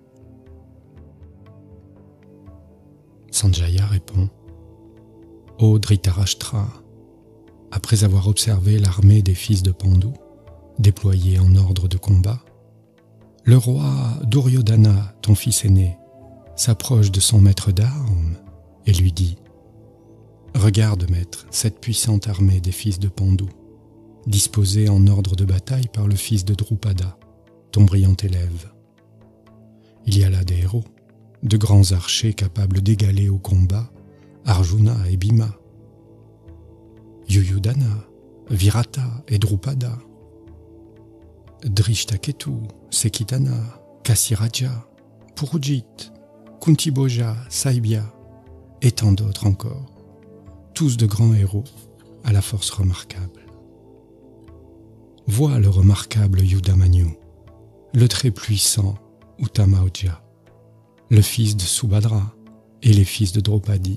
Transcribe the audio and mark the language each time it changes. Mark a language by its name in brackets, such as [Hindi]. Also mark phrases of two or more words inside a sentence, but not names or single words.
[French] Sanjaya répond: Ô Dhritarashtra, après avoir observé l'armée des fils de Pandu, déployée en ordre de combat, le roi Duryodhana, ton fils aîné, s'approche de son maître d'armes et lui dit: Regarde, maître, cette puissante armée des fils de Pandu, disposée en ordre de bataille par le fils de Drupada, ton brillant élève. Il y a là des héros, de grands archers capables d'égaler au combat Arjuna et Bhima, Yuyudhana, Virata et Drupada, Drishtaketu, Sekitana, Kasiraja, Purujit, Kuntiboja, Saibhya et tant d'autres encore, tous de grands héros à la force remarquable. Vois le remarquable Yudamanyu, le très puissant Uttamaoja, le fils de Subhadra et les fils de Draupadi.